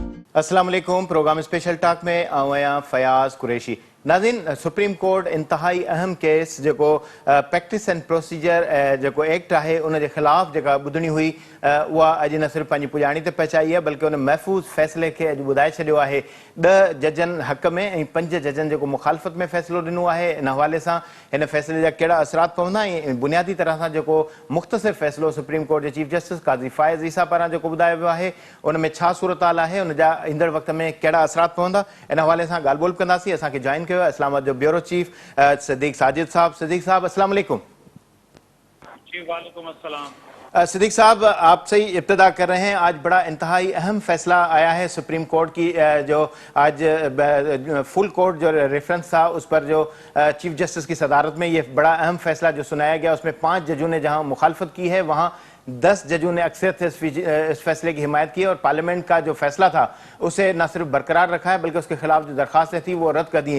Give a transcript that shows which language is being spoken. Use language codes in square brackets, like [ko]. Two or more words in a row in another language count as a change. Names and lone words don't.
[ar] السلام عليكم. [sd] प्रोग्राम स्पेशल टॉक में आया फयाज कुरैशी। नाज़रीन, सुप्रीम कोर्ट इंतहाई अहम केस जो [en] practice and procedure [sd] जो एक्ट है उन खिलाफ जो ॿुधणी हुई वह अॼु न सिर्फ़ पंहिंजी पुॼाणी ते पहुचाई है बल्कि उन महफ़ूज़ फ़ैसिले के अॼु ॿुधाए छॾियो है। 10 जजनि हक़ में ऐं 5 जजनि जो मुखालफ़त में फ़ैसिलो ॾिनो है। इन हवाले से इन फ़ैसिले जा कहिड़ा असरात पवंदा ऐं बुनियादी तरह सां जो मुख़्तसिर फ़ैसिलो सुप्रीम कोर्ट के चीफ जस्टिस काज़ी फ़ाइज़ ईसा पारां जो ॿुधायो वियो है उन में छा सूरत हाल है, उन जा ईंदड़ वक़्त में कहिड़ा असरात पवंदा, इन हवाले से ॻाल्हि ॿोल कंदासीं। असांखे जॉइन कयो इस्लामाबाद जो [en] bureau chief [sd] सिद्दीक साजिद साहब। सिद्दीक साहब [ar] السلام عليكم. جی وعليكم السلام. [ur] صدیق صاحب آپ سے ہی ابتدا کر رہے ہیں۔ آج بڑا انتہائی اہم فیصلہ آیا ہے سپریم کورٹ کی جو آج [en] full court [ur] جو ریفرنس تھا اس پر جو [en] chief justice [ur] کی صدارت میں یہ بڑا اہم فیصلہ جو سنایا گیا اس میں 5 ججوں نے جہاں مخالفت کی ہے وہاں 10 ججوں نے اکثریت سے اس فیصلے کی حمایت کی اور پارلیمنٹ کا جو فیصلہ تھا اسے نہ صرف برقرار رکھا ہے بلکہ اس کے خلاف جو درخواستیں تھی وہ رد کر دی ہیں.